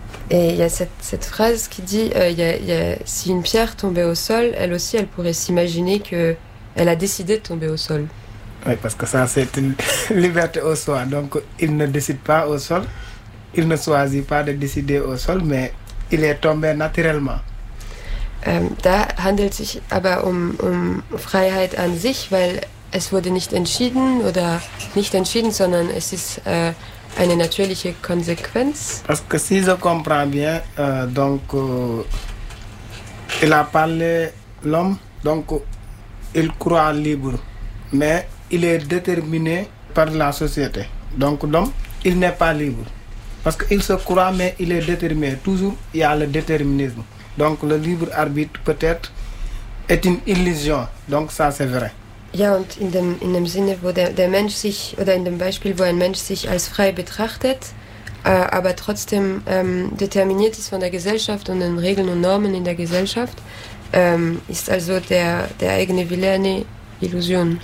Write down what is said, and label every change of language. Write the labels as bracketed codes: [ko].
[fr] Et il y a cette phrase qui dit, si une pierre tombait au sol, elle aussi, elle pourrait s'imaginer qu'elle a décidé de tomber au sol. Oui, parce que ça, c'est une liberté au soi. Donc, il ne décide pas au sol, il ne choisit pas de décider au sol, mais il est tombé naturellement. [de] Da handelt sich aber um Freiheit an sich, weil es wurde nicht entschieden oder nicht entschieden, sondern es ist eine natürliche Konsequenz. [fr] Parce que si je comprends bien, donc il a parlé l'homme, donc il croit libre, mais il est déterminé par la société. Donc l'homme, il n'est pas libre. Parce qu'il se croit, mais il est déterminé. Toujours, il y a le déterminisme. Donc le libre arbitre, peut-être, est une illusion. Donc ça, c'est vrai. [de] Ja, und in dem Sinne, wo der Mensch sich, oder in dem Beispiel, wo ein Mensch sich als frei betrachtet, aber trotzdem determiniert ist von der Gesellschaft und den Regeln und Normen in der Gesellschaft, ist also der eigene Wille eine Illusion.